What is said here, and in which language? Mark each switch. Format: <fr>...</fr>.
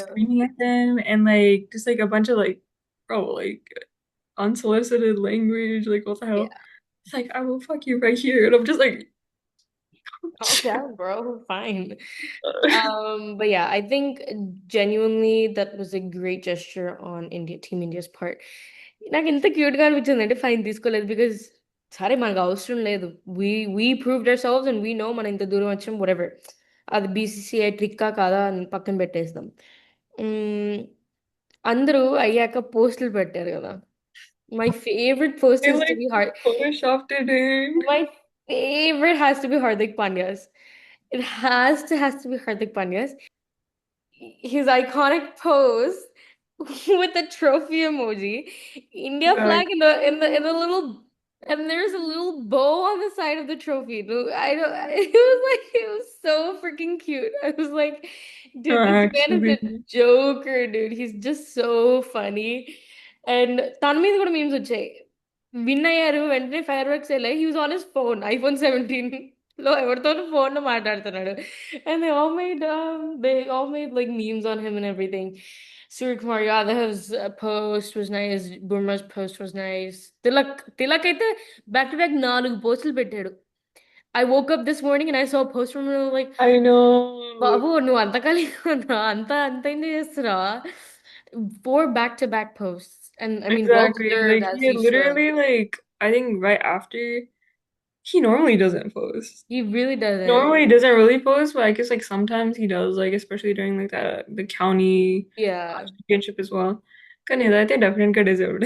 <en>screaming at them and like just like a bunch of like bro like unsolicited language, like what the hell? Yeah. It's like I will fuck you right here. And I'm just like Calm down, bro. Fine. But yeah, I think genuinely that was a great gesture on Team India's part.</en> <te>నాకు ఎంత cute గా అనిపించింది అంటే fine తీసుకోలేదు because సరే మనకు అవసరం లేదు</te> <en>we proved ourselves and we know</en> <te>మనం ఇంత దూరం వచ్చాం whatever అది బీసీసీఐ ట్రిక్కా కాదా అని పక్కన పెట్టేస్తాం. మ్మ్, అందరూ అయ్యాక పోస్టులు పెట్టారు కదా.</te> <en>My favourite post they is to like be hard. photoshopped it in. My favorite has to be Hardik Pandya's. It has to be Hardik Pandya's. His iconic pose with the trophy emoji, India flag in the in the little, and there's a little bow on the side of the trophy. I don't. It was so freaking cute. I was like, dude, this man is a Actually, joker, dude. He's just so funny.</en> <te>And తన మీద కూడా memes వచ్చాయి. Win అయ్యారు వెంటనే fire works వెళ్ళాయి.</te> <en>He was on his phone, iPhone 17 లో</en> <te>ఎవరితోనో phone లో మాట్లాడుతున్నాడు.</te> <en>And they all made like memes on him and everything. Surya Kumar Yadav's post was nice. Burma's post was nice. Tilak అయితే back to back 4 పోస్టులు పెట్టాడు. I woke up this morning and I saw a post from him like, I know.</en> <te>బాబు నువ్వు అంత కలిగి ఉన్నా అంత ఏంటి చేస్తురా.</te> <en>4 back-to-back posts. And I mean, well Exactly. deserved Like as he he should. literally like I think right after he normally doesn't post. He really doesn't. Normally he doesn't really post, but I guess like sometimes he does, like especially during like the county Yeah. championship as well.</en> <te>కానీ ఇదైతే definite గా deserved</te>